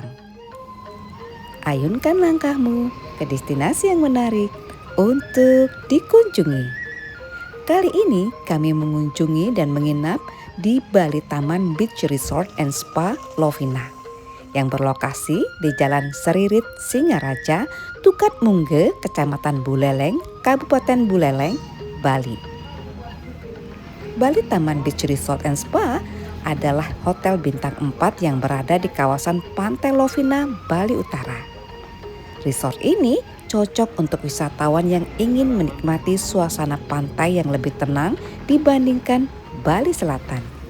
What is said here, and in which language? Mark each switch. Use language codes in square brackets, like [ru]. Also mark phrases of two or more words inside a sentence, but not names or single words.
[id] Ayunkan langkahmu ke destinasi yang menarik untuk dikunjungi. Kali ini kami mengunjungi dan menginap di Bali Taman Beach Resort and Spa Lovina yang berlokasi di Jalan Seririt Singaraja, Tukat Mungge, Kecamatan Buleleng, Kabupaten Buleleng, Bali. Bali Taman Beach Resort and Spa adalah hotel bintang 4 yang berada di kawasan Pantai Lovina, Bali Utara. Resort ini cocok untuk wisatawan yang ingin menikmati suasana pantai yang lebih tenang dibandingkan Bali Selatan.